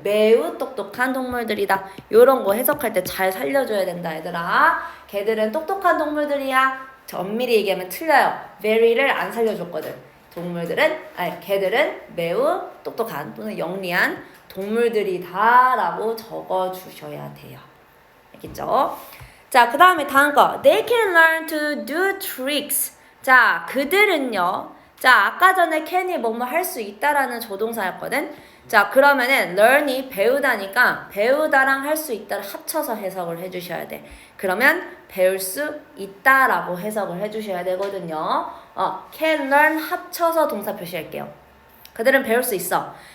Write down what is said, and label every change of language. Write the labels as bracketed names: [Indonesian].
[Korean] 매우 똑똑한 동물들이다. 요런 거 해석할 때 잘 살려줘야 된다 얘들아. 걔들은 똑똑한 동물들이야. 엄밀히 얘기하면 틀려요. very를 안 살려줬거든. 걔들은 매우 똑똑한 또는 영리한 동물들이다 라고 적어주셔야 돼요. 알겠죠? 자, 그 다음에 다음 거. [English] They can learn to do tricks. [Korean] 자, 그들은요. 자, 아까 전에 can이 뭐뭐 할 수 있다라는 조동사였거든. 자, 그러면은 learn이 배우다니까 배우다랑 할 수 있다를 합쳐서 해석을 해주셔야 돼. 그러면 배울 수 있다라고 해석을 해주셔야 되거든요. can learn 합쳐서 동사 표시할게요. 그들은 배울 수 있어.